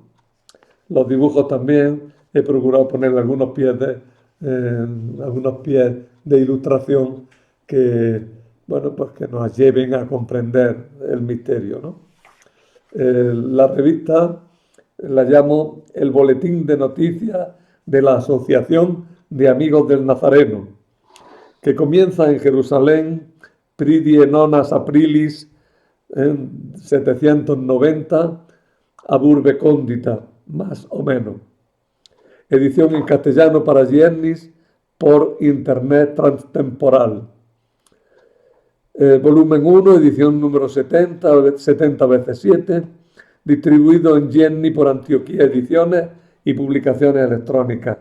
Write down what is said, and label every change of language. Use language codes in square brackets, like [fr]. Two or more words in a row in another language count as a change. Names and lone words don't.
[es] Los dibujos también he procurado ponerle algunos pies de ilustración que, bueno, pues que nos lleven a comprender el misterio, ¿no? La revista la llamo el Boletín de Noticias de la Asociación de Amigos del Nazareno, que comienza en Jerusalén, [la] Pridie Nonas Aprilis, en 790, ab urbe condita, [es] más o menos. Edición en castellano para Giennis por Internet Transtemporal. Volumen 1, edición número 70 veces 7, distribuido en Gienni por Antioquía Ediciones y Publicaciones Electrónicas.